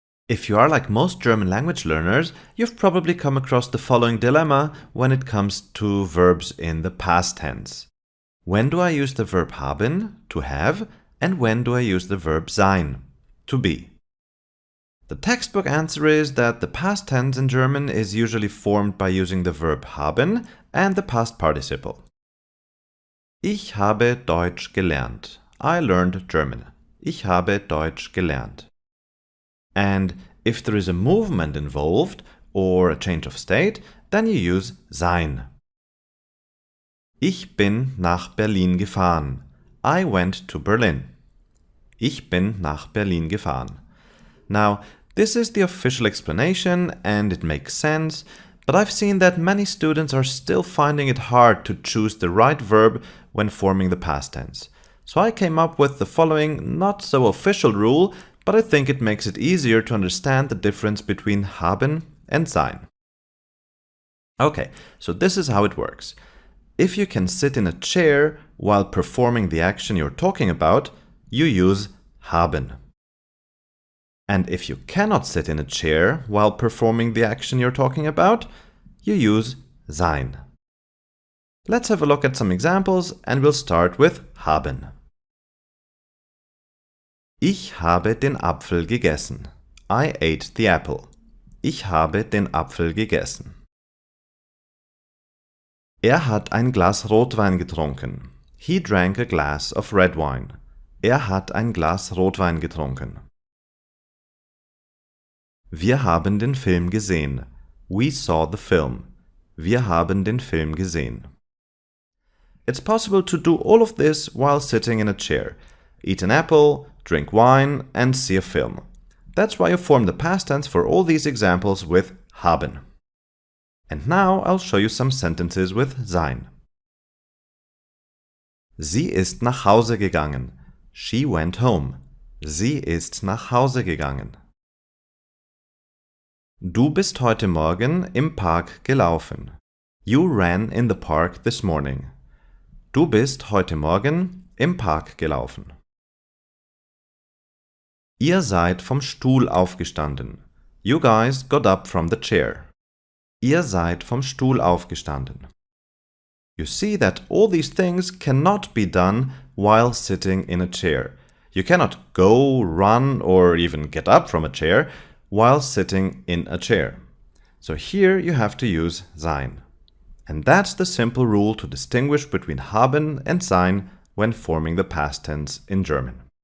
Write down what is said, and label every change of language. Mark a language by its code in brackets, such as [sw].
[en] If you are like most German language learners, you've probably come across the following dilemma when it comes to verbs in the past tense. When do I use the verb haben, to have, and when do I use the verb sein, to be? The textbook answer is that the past tense in German is usually formed by using the verb haben and the past participle. [de] Ich habe Deutsch gelernt. [en] I learned German. [de] Ich habe Deutsch gelernt. [en] And if there is a movement involved or a change of state, then you use sein. [de] Ich bin nach Berlin gefahren. [en] I went to Berlin. [de] Ich bin nach Berlin gefahren. [en] Now, this is the official explanation and it makes sense, but I've seen that many students are still finding it hard to choose the right verb when forming the past tense. So I came up with the following not so official rule, but I think it makes it easier to understand the difference between haben and sein. Okay, so this is how it works. If you can sit in a chair while performing the action you're talking about, you use haben. And if you cannot sit in a chair while performing the action you're talking about, you use sein. Let's have a look at some examples and we'll start with haben. [de] Ich habe den Apfel gegessen. [en] I ate the apple. [de] Ich habe den Apfel gegessen. Er hat ein Glas Rotwein getrunken. [en] He drank a glass of red wine. [de] Er hat ein Glas Rotwein getrunken. Wir haben den Film gesehen. [en] We saw the film. [de] Wir haben den Film gesehen. [en] It's possible to do all of this while sitting in a chair. Eat an apple, drink wine, and see a film. That's why you form the past tense for all these examples with haben. And now I'll show you some sentences with sein. [de] Sie ist nach Hause gegangen. [en] She went home. [de] Sie ist nach Hause gegangen. Du bist heute Morgen im Park gelaufen. [en] You ran in the park this morning. [de] Du bist heute Morgen im Park gelaufen. Ihr seid vom Stuhl aufgestanden. [en] You guys got up from the chair. [de] Ihr seid vom Stuhl aufgestanden. [en] You see that all these things cannot be done while sitting in a chair. You cannot go, run, or even get up from a chair while sitting in a chair. So here you have to use sein. And that's the simple rule to distinguish between haben and sein when forming the past tense in German.